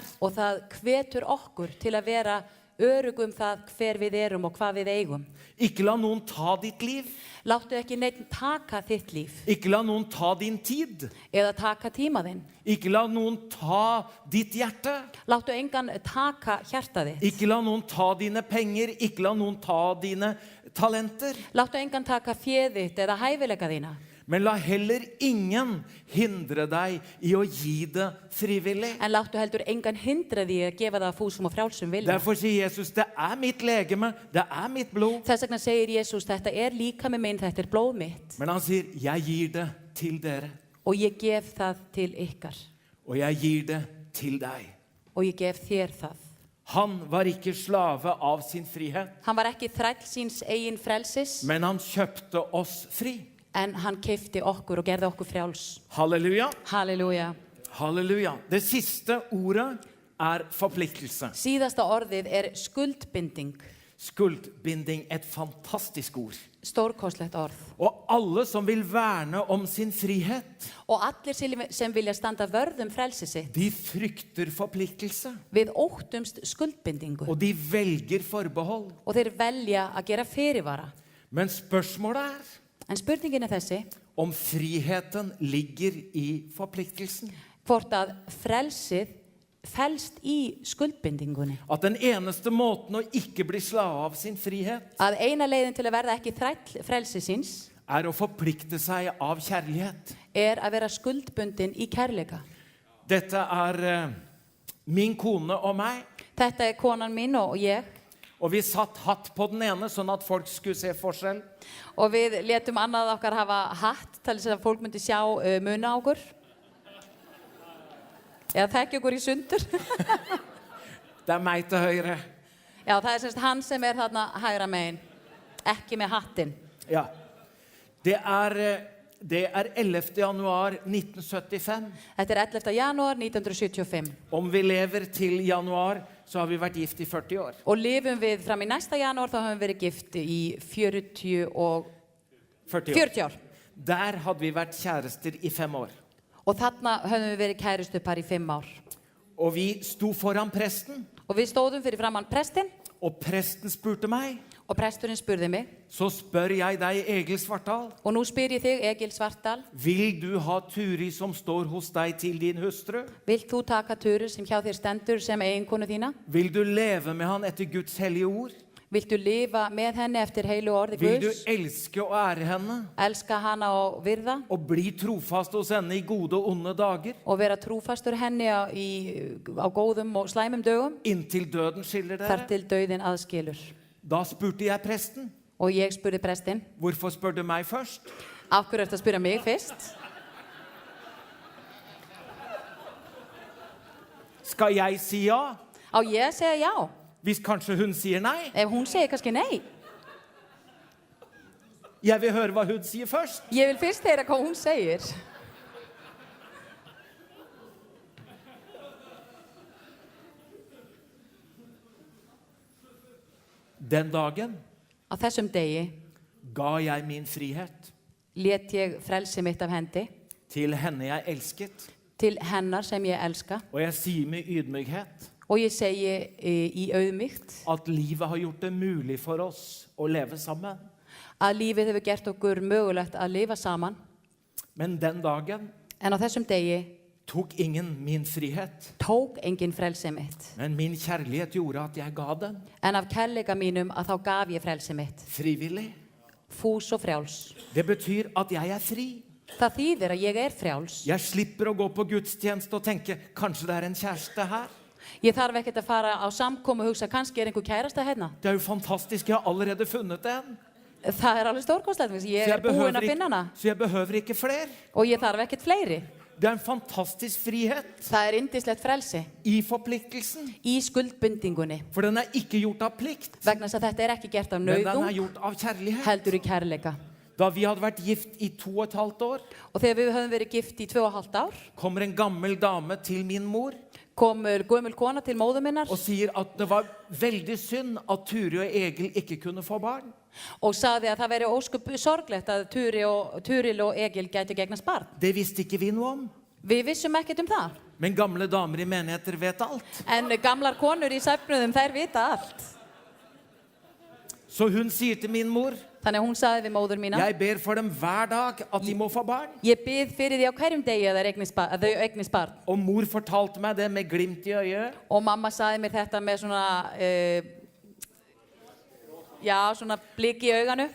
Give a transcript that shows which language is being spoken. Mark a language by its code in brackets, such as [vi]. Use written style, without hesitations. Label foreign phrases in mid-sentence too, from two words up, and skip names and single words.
[is] Og það hvetur okkur til að vera örugg það hver við erum og hvað við eigum. [no] Ikke la noen ta ditt liv. [is] Láttu ekki neitt taka þitt líf. [no] Ikke la noen ta din tid. [is] Eða taka tíma þinn. [no] Ikke la noen ta ditt hjerte. [is] Láttu engan taka hjarta þitt. [no] Ikke la noen ta dine penger. Ikke la noen ta dine talenter. [is] Láttu engan taka féð þitt eða hæfileika þína. [no] Men la heller ingen hindre deg i å gi det frivillig. [is] En láttu heldur engan hindra því að gefa það fúsum og frjálsum vilja. [no] Derfor sier Jesus, det er mitt legeme, det er mitt blod. [is] Þess vegna segir Jesus, þetta er líkami minn, þetta er blóð mitt. [no] Men han sier, jeg gir det til dere. [is] Og ég gef það til ykkar. [no] Og jeg gir det til deg. [is] Og ég gef þér það. [no] Han var ikke slave av sin frihet. [is] Han var ekki þræll síns eigin frelsis. [no] Men han kjøpte oss fri. [is] En hann keypti okkur og gerði okkur frjáls. Halleluja. Halleluja. Halleluja. [no] Det siste ordet er forpliktelse. [is] Síðasta orðið er skuldbinding. Skuldbinding, [no] et fantastisk ord. [is] Stórkostlegt orð. [no] Og alle som vil verne om sin frihet, [is] og allir sem vilja standa vörð frelsi sitt, [no] de frykter forpliktelse. [is] Við óttumst skuldbindingu. [no] Og de velger forbehold. [is] Og þeir velja að gera fyrirvara. [no] Men spørsmålet er, [is] en spurningin er þessi, [no] om friheten ligger i forpliktelsen. [is] Hvort að frelsið felst í skuldbindingunni. [no] At den eneste måten å ikke bli slave av sin frihet, [is] að eina leiðin til að verða ekki þræll frelsi síns, [no] er å forplikte seg av kjærlighet. [is] Er að vera skuldbundin í kærleika. [no] Dette er min kone og meg. [is] Þetta er konan mín og ég. [no] Og vi satt hatt på den ene, sånn at folk skulle se forskjell. [is] Og við letum annað okkar hafa hatt til þess að fólk myndi sjá muna okkur. Eða þekki okkur í sundur. [no] Det er meg til høyre. [is] Já, það er semst hann sem er þarna hægra megin. Ekki með hattinn. [no] Ja. Det er 11. januar 1975. [is] Þetta er 11. januar 1975. [no] Om vi lever til januar, så har vi vært gift i 40 år. [is] Og lifum við fram í næsta janúar, þá höfum við verið gift í 40 år. [no] Der hadde vi vært kjærester i 5 år. [is] Og þarna höfum við verið kærustupar í 5 ár. [no] Og vi sto foran presten. [is] Og við stóðum fyrir framann prestin. [no] Og presten spurte meg. [is] Og presturinn spurði mig. [no] Så spør jeg deg, Egil Svartdal. [is] Og nú spyr ég þig, Egil Svartdal. [no] Vil du ha Turi som står hos deg til din hustru? [is] Vilt þú taka Turi sem hjá þér stendur sem eiginkonu þína? [no] Vil du leve med han etter Guds hellige ord? [is] Vilt du lifa með henni eftir heilu orði Guds? [no] Vil du elske og ære henne? [is] Elska hana og virða? [no] Og bli trofast hos henne i gode og onde dager? [is] Og vera trofastur henni á góðum og slæmum dögum? [no] Inntil døden skiller dere? [is] Þar til dauðin aðskilur. [no] Da spurte jeg presten. [is] Og ég spurði prestinn, [no] Hvorfor spør du meg først? [is] af hverju ertu að spyrja mig fyrst? [no] Skal jeg si ja? [is] Á ég að segja já, [no] Hvis kanskje hun sier nei? [is] ef hún segir kannski nei. [no] Jeg vil høre hva hun sier først. [is] Ég vil fyrst heyra hvað hún segir. [no] Den dagen [is] Á þessum degi [no] ga jeg min frihet [is] lét ég frelsi mitt af hendi [no] til henne jeg elsket. [is] til hennar sem ég elska. [no] Og jeg sier med ydmykhet [is] Og ég segi í auðmýkt [no] at livet har gjort det mulig for oss å leve sammen. [is] að lífið hefur gert okkur mögulegt að lifa saman. [no] Men den dagen [is] En á þessum degi [no] tok ingen min frihet. [is] tók engin frelsi mitt. [no] Men min kjærlighet gjorde at jeg ga den. [is] En af kærleika mínum að þá gaf ég frelsi mitt. [no] Frivillig. [is] Fús og frjáls. [no] Det betyr at jeg er fri. [is] Það þýðir að ég er frjáls. [no] Jeg slipper å gå på gudstjeneste og tenke, kanskje det er en kjæreste her. [is] Ég þarf ekkert að fara á samkomu og hugsa, kannski er einhver kærasta hérna. [no] Det er jo fantastisk, jeg har allerede funnet en. [is] Það er alveg stórkostlegt, ég er búin að finna hana. [no] Så jeg behøver ikke flere. [is] Og ég þarf ekkert fleiri. [no] Det er en fantastisk frihet. [is] Það er yndislegt frelsi. [no] I forpliktelsen. [is] Í skuldbindingunni. [no] For den er ikke gjort av plikt. [is] Vegna þess að þetta er ekki gert af [no] Men den er [is] nauðung, [no] gjort av kjærlighet. [is] heldur í kærleika. [no] Da vi hadde vært gift i 2,5 år, [is] Og þegar við höfum verið gift í 2,5 ár, [no] kommer en gammel dame til min mor [is] komur gömul kona til móður minnar [no] og sier at det var veldig synd at Turi og Egil ikke kunne få barn. [is] og sagði að það veri ósköp sorglegt að Turil og Egil gætu gegnast barn. [no] Det visste ikke vi noe om. [is] Við vissum ekkert það. [no] Men gamle damer i menigheter vet alt. [is] En gamlar konur í sæfnuðum, þær vita allt. [no] Så hun sier til min mor, [is] Þannig að hún sagði við móður mína, [no] jeg ber for dem hver dag at de må få barn. [is] ég bið fyrir því á hverjum degi að þau eignist barn. [no] Og mor fortalte meg det med glimt i øyet. [is] Og mamma sagði mér þetta með svona, svona blik í auganu.